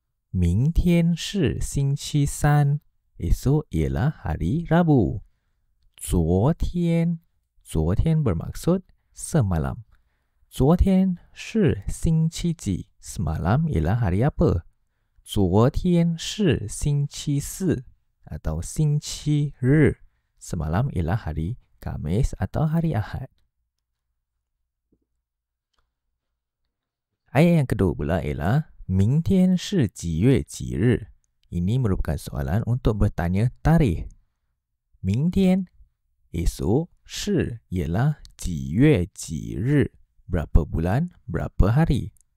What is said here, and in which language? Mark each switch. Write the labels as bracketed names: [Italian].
[Chinese] 明天是星期三. [Malay] Esok ialah hari Rabu. 昨天 bermaksud semalam. [Chinese] 昨天是星期几? [Malay] Semalam ialah hari apa? [Chinese] 昨天是星期四 atau 星期日. [Malay] Semalam ialah hari Khamis atau hari Ahad. Ayat yang kedua pula ialah [Chinese] 明天是几月几日. [Malay] Ini merupakan soalan untuk bertanya tarikh. 明天 esok, 是 ialah 几月几日, berapa bulan, berapa hari.